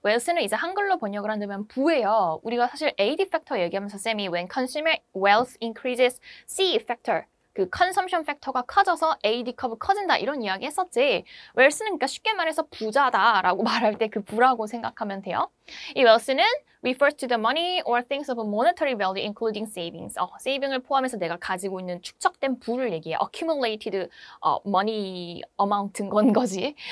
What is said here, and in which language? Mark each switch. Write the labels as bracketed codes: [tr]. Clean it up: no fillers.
[ko] wealth는 이제 한글로 번역을 한다면 부예요. 우리가 사실 AD factor 얘기하면서 쌤이 [en] when consumer wealth increases, [ko] C factor, 그 consumption factor가 커져서 AD 커브 커진다 이런 이야기 했었지. wealth는 그러니까 쉽게 말해서 부자다라고 말할 때 그 부라고 생각하면 돼요. 이 wealth는 [en] refers to the money or things of a monetary value including savings. [ko] 세이빙을 포함해서 내가 가지고 있는 축적된 부를 얘기해. [en] accumulated money amount인 [ko] 건 거지.